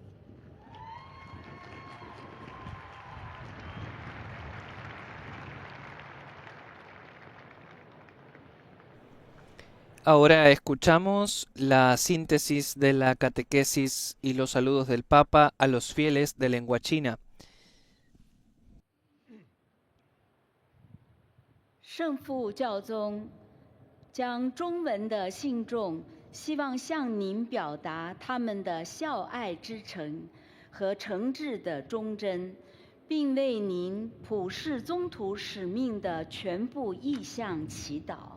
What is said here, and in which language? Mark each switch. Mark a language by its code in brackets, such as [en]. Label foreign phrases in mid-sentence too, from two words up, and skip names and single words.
[es] Ahora escuchamos la síntesis de la catequesis y los saludos del Papa a los fieles de lengua china. [zh] 圣父教宗将中文的信众希望向您表达他们的孝爱之诚和诚挚的忠贞，并为您普世宗徒使命的全部意向祈祷。